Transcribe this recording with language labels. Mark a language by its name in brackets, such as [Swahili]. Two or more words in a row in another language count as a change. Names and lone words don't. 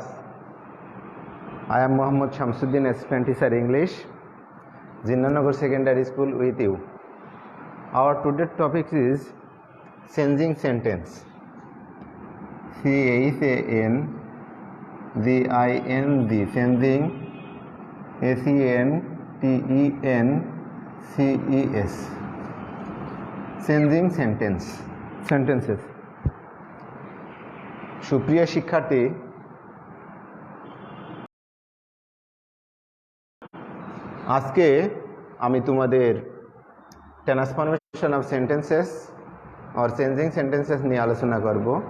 [English] I am Mohammad Shamsuddin, assistant teacher English, Jindanagar Secondary School with you. Our today's topic is changing sentence. C-H-A-N-G-I-N-G, changing, S-E-N-T-E-N-C-E-S. changing sentences. [Bangla] সুপ্রিয় শিক্ষার্থী, আজকে আমি তোমাদের [English] transformation of sentences [Bangla] আর [English] changing sentences [Bangla] নিয়ে আলোচনা করব।